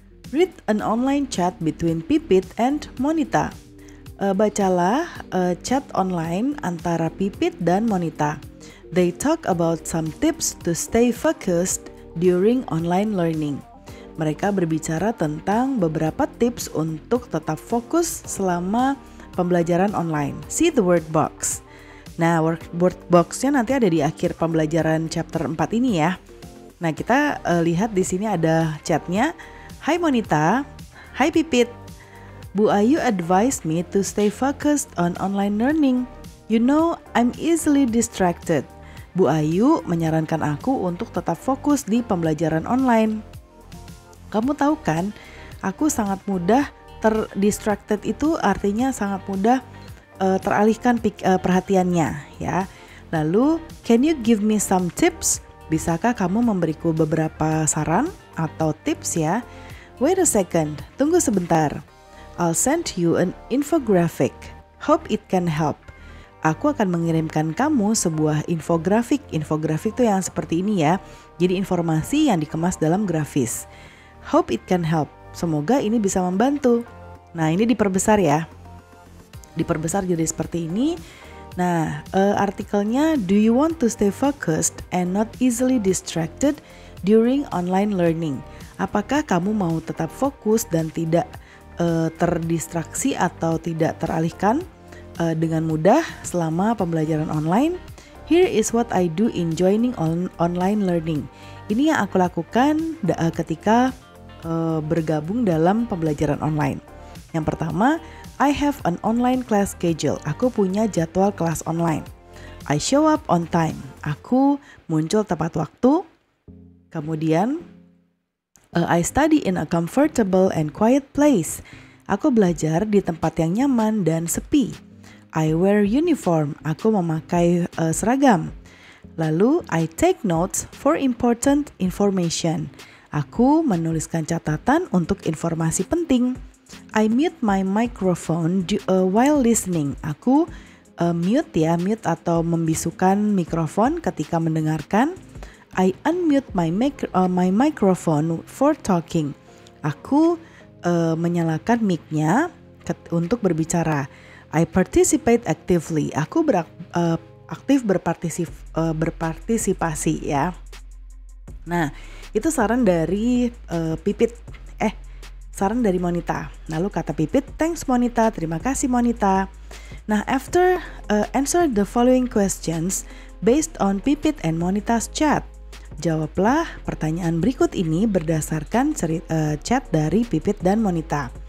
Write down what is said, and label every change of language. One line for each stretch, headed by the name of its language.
English: Read an online chat between Pipit and Monita.
Indonesian: Bacalah chat online antara Pipit dan Monita.
English: They talk about some tips to stay focused during online learning.
Indonesian: Mereka berbicara tentang beberapa tips untuk tetap fokus selama pembelajaran online.
English: See the word box.
Indonesian: Nah, word box-nya nanti ada di akhir pembelajaran chapter 4 ini ya. Nah, kita lihat di sini ada chatnya. Hai Monita, hai Pipit.
English: Bu Ayu advised me to stay focused on online learning. You know, I'm easily distracted.
Indonesian: Bu Ayu menyarankan aku untuk tetap fokus di pembelajaran online. Kamu tahu kan, aku sangat mudah terdistracted, itu artinya sangat mudah teralihkan perhatiannya ya. Lalu,
English: can you give me some tips?
Indonesian: Bisakah kamu memberiku beberapa saran atau tips ya?
English: Wait a second,
Indonesian: tunggu sebentar.
English: I'll send you an infographic. Hope it can help.
Indonesian: Aku akan mengirimkan kamu sebuah infografik. Infografik itu yang seperti ini ya. Jadi informasi yang dikemas dalam grafis.
English: Hope it can help.
Indonesian: Semoga ini bisa membantu. Nah, ini diperbesar ya. Diperbesar jadi seperti ini. Nah, artikelnya,
English: do you want to stay focused and not easily distracted during online learning?
Indonesian: Apakah kamu mau tetap fokus dan tidak terdistraksi atau tidak teralihkan dengan mudah selama pembelajaran online?
English: Here is what I do in joining online learning.
Indonesian: Ini yang aku lakukan ketika bergabung dalam pembelajaran online. Yang pertama,
English: I have an online class schedule.
Indonesian: Aku punya jadwal kelas online.
English: I show up on time.
Indonesian: Aku muncul tepat waktu. Kemudian,
English: I study in a comfortable and quiet place.
Indonesian: Aku belajar di tempat yang nyaman dan sepi.
English: I wear uniform.
Indonesian: Aku memakai seragam. Lalu,
English: I take notes for important information.
Indonesian: Aku menuliskan catatan untuk informasi penting.
English: I mute my microphone while listening.
Indonesian: Aku mute atau membisukan mikrofon ketika mendengarkan.
English: I unmute my microphone for talking.
Indonesian: Aku menyalakan mic-nya untuk berbicara.
English: I participate actively.
Indonesian: Aku aktif berpartisipasi ya. Nah, itu saran dari Pipit. Saran dari Monita. Lalu kata Pipit,
English: thanks Monita,
Indonesian: terima kasih Monita. Nah,
English: after answer the following questions based on Pipit and Monita's chat.
Indonesian: Jawablah pertanyaan berikut ini berdasarkan chat dari Pipit dan Monita.